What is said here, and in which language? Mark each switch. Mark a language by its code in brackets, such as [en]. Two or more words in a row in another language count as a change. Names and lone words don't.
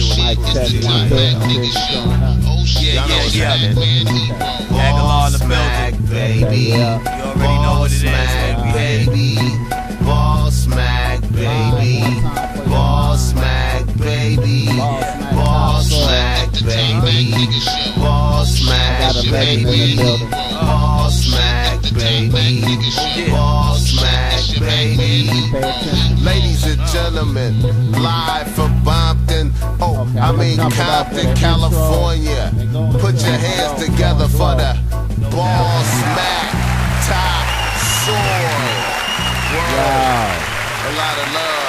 [en] Mic check. Yeah. Agallah in the building, baby. You already know what it is, baby. Bossmack, baby. Bossmack, baby. Bossmack, baby. Bossmack, baby. Bossmack, baby. Bossmack, baby. Ladies and gentlemen, live from Compton, Compton, California. Put your hands together for the Bossmack top soy. Wow. A lot of love.